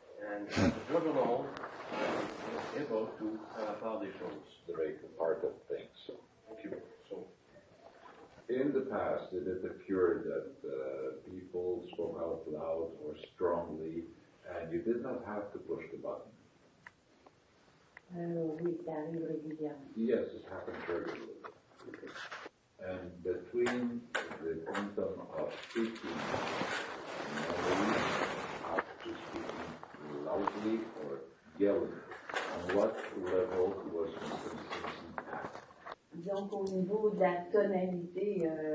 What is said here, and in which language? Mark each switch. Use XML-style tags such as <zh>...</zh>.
<en>And as a judge alone, I'm able to apply the choses. The right part of things. Thank you. So, in the past, did it occur that people spoke out loud or strongly, and you did not have to push the button?</en> <fr>Oui, ça arrive régulièrement.</fr> <en>Yes, it happens regularly. Okay. And between the quantum of speaking normally after speaking loudly or yelling, on what level was Mr. Simpson at?</en> <fr>Disons qu'au niveau de la tonalité,</fr>